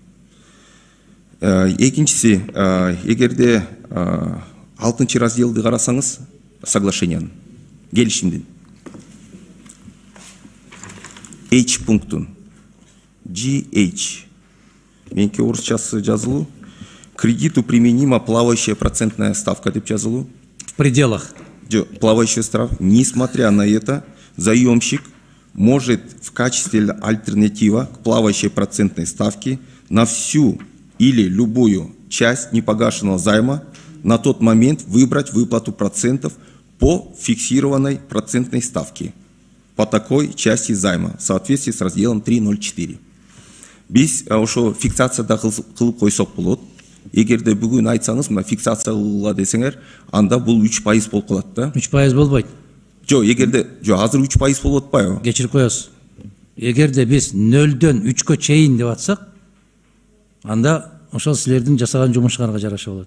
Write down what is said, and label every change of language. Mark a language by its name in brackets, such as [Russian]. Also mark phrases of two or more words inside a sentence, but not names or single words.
[Kyrgyz] Экинчиси, эгерде 6 разделди карасаңыз соглашениянын, келишимдин H пунктун GH меники орусчасы жазылуу, [Russian] кредиту применима плавающая процентная ставка [Kyrgyz] деп жазылуу. [Russian] В пределах. Плавающая ставка. Несмотря на это, заемщик может в качестве альтернатива к плавающей процентной ставке на всю или любую часть непогашенного займа на тот момент выбрать выплату процентов по фиксированной процентной ставке по такой части займа в соответствии с разделом 3.04. [Kyrgyz] Биз ошо фиксацияда кылып койсок болот. Эгерде бүгүн айтсаңыз, мына фиксация кылгыла десеңер, анда бул 3% болуп калат да. 3% болбойт. Жок, эгерде азыр 3% болуп атпайбы? Кечирип коесуз. Эгерде биз 0-дөн 3кө чейин деп атсак, анда ошол силердин жасаган жумушуңарга жараша болот.